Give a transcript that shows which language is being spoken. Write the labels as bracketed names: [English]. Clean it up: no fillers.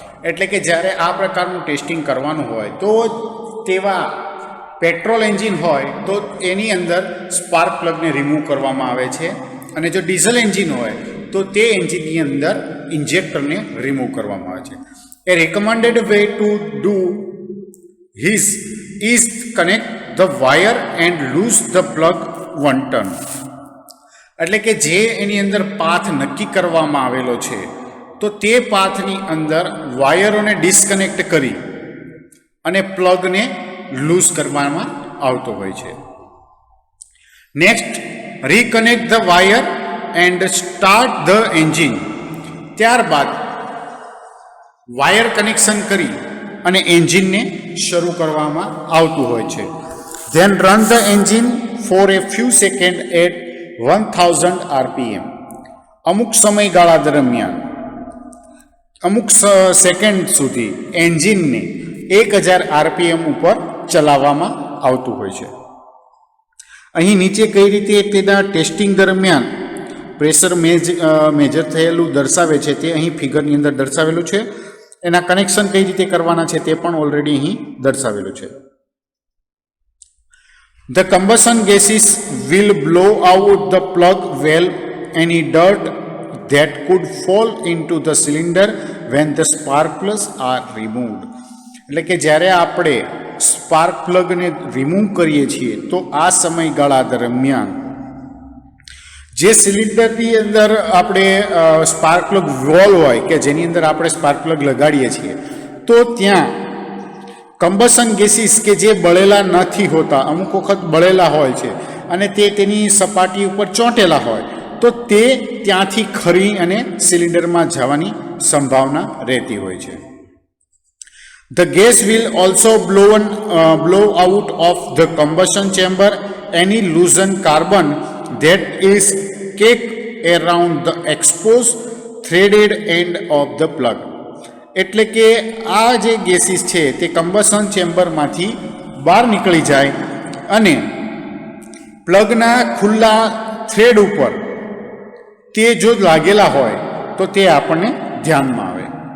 [Gujarati] એટલે કે જ્યારે આ પ્રકારનું ટેસ્ટિંગ કરવાનું હોય તો તેવા પેટ્રોલ એન્જિન હોય તો એની અંદર સ્પાર્ક પ્લગને રિમૂવ કરવામાં આવે છે, અને જો ડીઝલ એન્જિન હોય તો તે એન્જિનની અંદર ઇન્જેક્ટરને રિમૂવ કરવામાં આવે છે. [English] A recommended way to do is connect the wire and loose the plug one turn. [Gujarati] એટલે કે જે એની અંદર પાથ નક્કી કરવામાં આવેલો છે તો તે પાથની અંદર વાયરોને ડિસ્કનેક્ટ કરી અને પ્લગને લૂઝ કરવામાં આવતો હોય છે. [English] Next, reconnect the wire and start the engine. [Gujarati] ત્યારબાદ વાયર કનેક્શન કરી અને એન્જિનને શરૂ કરવામાં આવતું હોય છે. [English] Then run the engine for a few second at 1000 RPM. [Gujarati] અમુક સમયગાળા દરમિયાન અમુક સેકન્ડ સુધી એન્જિનને 1000 RPM ઉપર ચલાવવામાં આવતું હોય છે. અહીં નીચે કઈ રીતે તેના ટેસ્ટિંગ દરમિયાન પ્રેશર મેજર થયેલું દર્શાવે છે તે અહીં ફિગરની અંદર દર્શાવેલું છે. એના કનેક્શન કઈ રીતે કરવાના છે તે પણ ઓલરેડી અહીં દર્શાવેલું છે. [English] The combustion gases will blow out the plug valve any dirt that could fall into the cylinder when the spark plugs are removed. [Gujarati] એટલે કે જ્યારે આપણે સ્પાર્ક પ્લગને રિમૂવ કરીએ છીએ તો આ સમયગાળા દરમિયાન જે સિલિન્ડરની અંદર આપણે સ્પાર્ક પ્લગ વોલ્વ હોય કે જેની અંદર આપણે સ્પાર્ક પ્લગ લગાડીએ છીએ તો ત્યાં કમ્બશન ગેસીસ કે જે બળેલા નથી હોતા, અમુક વખત બળેલા હોય છે અને તે તેની સપાટી ઉપર ચોંટેલા હોય તો તે ત્યાંથી ખરી અને સિલિન્ડરમાં જવાની સંભાવના રહેતી હોય છે. [English] The gas will also blow out of the combustion chamber any loosened carbon that is caked around the exposed threaded end of the plug. [Gujarati] એટલે કે આ જે ગેસીસ છે તે કમ્બશન ચેમ્બરમાંથી બહાર નીકળી જાય અને પ્લગના ખુલ્લા થ્રેડ ઉપર તે જો લાગેલા હોય તો તે આપણને ધ્યાનમાં આવે.